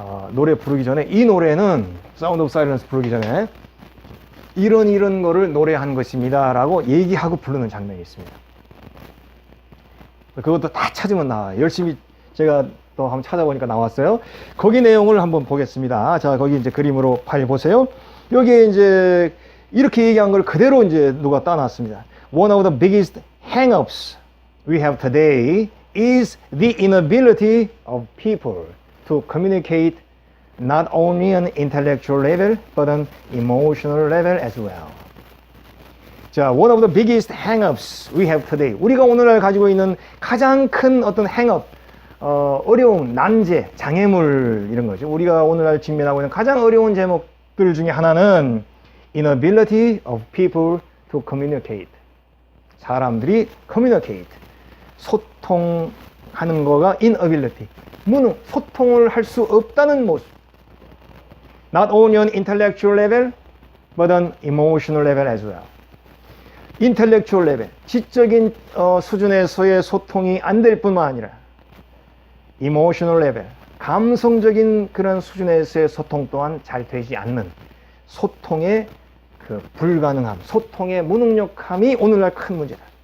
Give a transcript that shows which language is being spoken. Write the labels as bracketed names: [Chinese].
[Korean] 노래 부르기 전에 이 노래는 사운드 오브 사일런스 부르기 전에 이런 거를 노래한 것입니다 라고 얘기하고 부르는 장면이 있습니다. 그것도 다 찾으면 나와요. 열심히 제가 또 한번 찾아보니까 나왔어요. 거기 내용을 한번 보겠습니다. 자, 거기 이제 그림으로 파일 보세요. 여기에 이제 이렇게 얘기한 걸 그대로 이제 누가 따놨습니다. [English] One of the biggest hang-ups we have today is the inability of people to communicate not only on intellectual level but on emotional level as well. 자, one of the biggest hang-ups we have today. [Korean] 우리가 오늘날 가지고 있는 가장 큰 어떤 hang-up, 어려움, 난제, 장애물 이런 거죠. 우리가 오늘날 직면하고 있는 가장 어려운 제목들 중에 하나는 [English] inability of people to communicate. [Korean] 사람들이 communicate, 소통하는 거가 inability, 무능, 소통을 할 수 없다는 모습. [English] Not only on intellectual level, but on emotional level as well. [Korean] intellectual level, 지적인 수준에서의 소통이 안 될 뿐만 아니라 emotional level, 감성적인 그런 수준에서의 소통 또한 잘 되지 않는 소통의 그 불가능함, 소통의 무능력함이 오늘날 큰 문제다.